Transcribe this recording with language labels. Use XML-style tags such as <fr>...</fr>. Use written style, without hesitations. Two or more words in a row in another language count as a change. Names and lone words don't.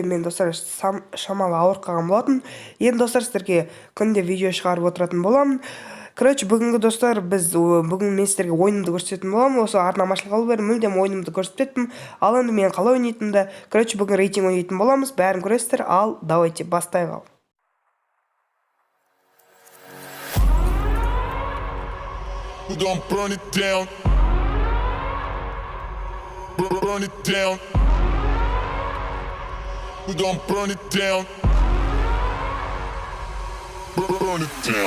<kk>Мен достар шамалы ауырып қалған болатын. Енді достар, сіздерге күнде видео шығарып отыратын боламын. Короче, бүгінгі достар, бүгін мен сіздерге ойынымды көрсететін боламын. Осы арнамашылық бері мүлдем ойынымды көрсететін. Ал енді мен қалай ойнайтынымды, короче, бүгін рейтинг ойнайтын боламыз. Бәрін көресіздер. Ал давайте бастайық.</kk> <en>We gon' burn it down. Burn it down. We gon' burn it down. Burn it down.</en>